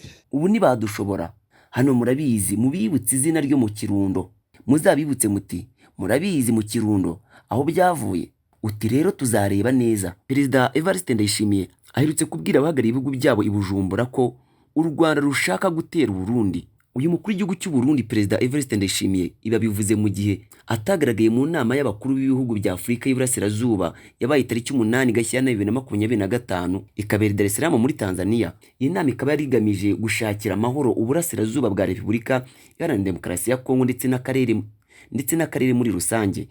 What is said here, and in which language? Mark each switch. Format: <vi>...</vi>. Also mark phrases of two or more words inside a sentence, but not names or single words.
<rn>Ubu ntibadushobora, hano murabizi mubibutse izina ryo mu Kirundo, muzabibutse muti murabizi mu Kirundo aho byavuye. Uti rero tuzareba neza.</rn> <rw>Perezida Evariste Ndayishimiye aherutse kubwira abahagarariye ibihugu byabo i Bujumbura ko u Rwanda rushaka gutera Burundi. Uyu mukuru w'igihugu cy'u Burundi Perezida Evariste Ndayishimiye iba bivuze mu gihe atagaragaye mu nama y'abakuru b'ibihugu bya Afurika y'Iburasirazuba yabaye tariki 8 Gashyantare 2025 ikabera Dar es Salaam muri Tanzania. Iyi nama ikaba yari igamije gushakira amahoro uburasirazuba bwa Repubulika Iharanira Demokarasi ya Kongo ndetse n'akarere muri rusange.</rw>